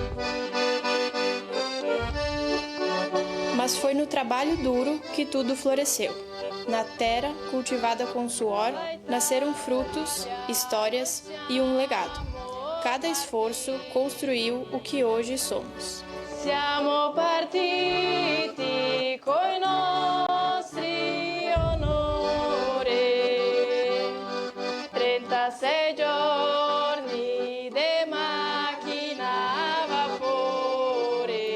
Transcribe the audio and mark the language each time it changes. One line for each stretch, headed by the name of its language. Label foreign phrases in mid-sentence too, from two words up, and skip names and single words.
Portuguese: Mas foi no trabalho duro que tudo floresceu. Na terra, cultivada com suor, nasceram frutos, histórias e um legado. Cada esforço construiu o que hoje somos.
Italian: Siamo partiti coi nostri onori. 36 giorni de macchina a vapore.